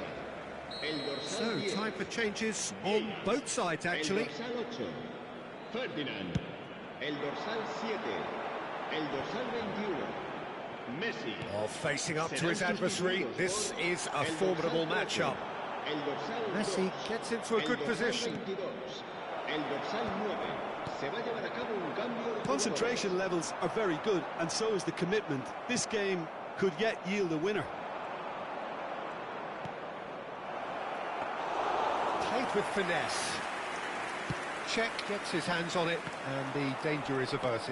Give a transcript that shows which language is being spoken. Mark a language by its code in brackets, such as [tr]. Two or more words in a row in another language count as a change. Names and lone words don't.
[es] El dorsal [en] So, 10, time for changes on both sides, actually. [es] El dorsal 8, Ferdinand. El dorsal 7, el dorsal 21, Messi. [en] Oh, facing up to his adversary, this is a formidable matchup. [es] El dorsal Messi 2, [en] gets into a good [es] el dorsal [en] position. [es] 22, el dorsal 9. Se va a llevar a cabo un cambio de [en] Concentration levels are very good, and so is the commitment. This game could yet yield a winner. Played with finesse. Czech gets his hands on it, and the danger is averted.